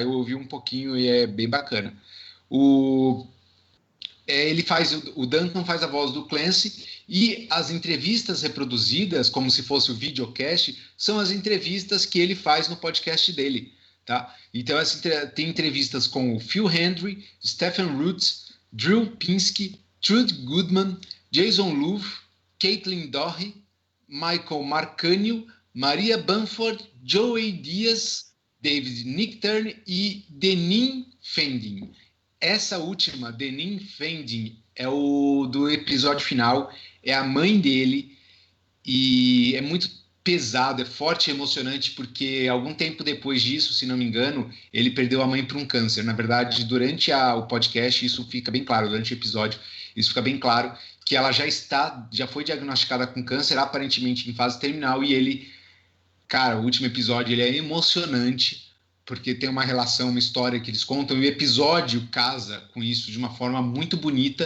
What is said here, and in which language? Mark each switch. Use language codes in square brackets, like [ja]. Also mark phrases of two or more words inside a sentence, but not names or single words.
[pt] Eu ouvi um pouquinho e é bem bacana. O Duncan faz a voz do Clancy e as entrevistas reproduzidas, como se fosse o videocast, são as entrevistas que ele faz no podcast dele, tá? Então tem entrevistas com o Phil Hendry, Stephen Root, Drew Pinsky, Trude Goodman, Jason Luv, Caitlin Doherty, Michael Marcanio, Maria Bamford, Joey Diaz, David Nichtern e Deneen Fending. Essa última, Deneen Fending, é o do episódio final, é a mãe dele e é muito pesado, é forte e emocionante porque algum tempo depois disso, se não me engano, ele perdeu a mãe para um câncer. Na verdade, durante o podcast, isso fica bem claro, durante o episódio, isso fica bem claro que ela já foi diagnosticada com câncer, aparentemente em fase terminal, e ele, cara, o último episódio, ele é emocionante, porque tem uma relação, uma história que eles contam, e o episódio casa com isso de uma forma muito bonita.